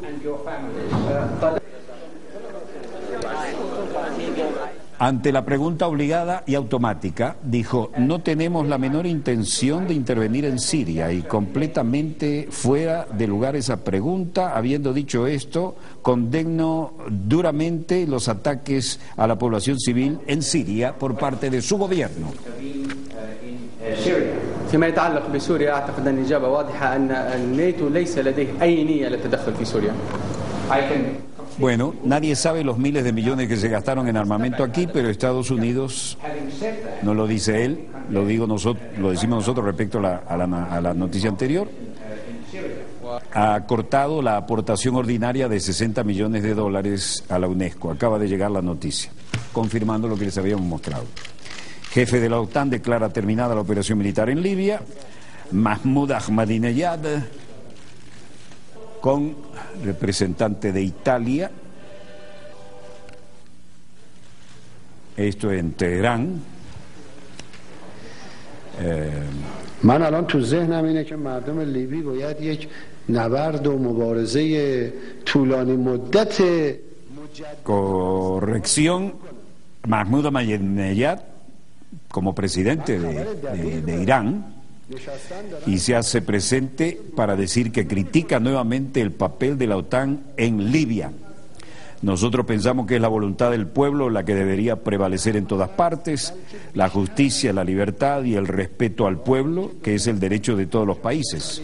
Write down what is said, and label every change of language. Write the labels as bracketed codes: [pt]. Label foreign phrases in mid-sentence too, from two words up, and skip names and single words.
[es] Ante la pregunta obligada y automática, dijo: no tenemos la menor intención de intervenir en Siria, y completamente fuera de lugar esa pregunta. Habiendo dicho esto, condeno duramente los ataques a la población civil en Siria por parte de su gobierno. [ar] فيما يتعلق بسوريا أعتقد أن الإجابة واضحة أن الناتو ليس لديه أي نية للتدخل في سوريا. [es] Bueno, nadie sabe los miles de millones que se gastaron en armamento aquí, pero Estados Unidos, no lo dice él, lo decimos nosotros respecto a la noticia anterior, ha cortado la aportación ordinaria de $60 millones a la UNESCO. Acaba de llegar la noticia, confirmando lo que les habíamos mostrado. Jefe de la OTAN declara terminada la operación militar en Libia. Mahmoud Ahmadinejad, con representante de Italia, esto en Teherán. [fa] من الان تو ذهنم اینه که مردم لیبی باید یک نبرد و مبارزه طولانی مدت. [es] Corrección, Mahmoud Ahmadinejad, como presidente de Irán, y se hace presente para decir que critica nuevamente el papel de la OTAN en Libia. Nosotros pensamos que es la voluntad del pueblo la que debería prevalecer en todas partes, la justicia, la libertad y el respeto al pueblo, que es el derecho de todos los países.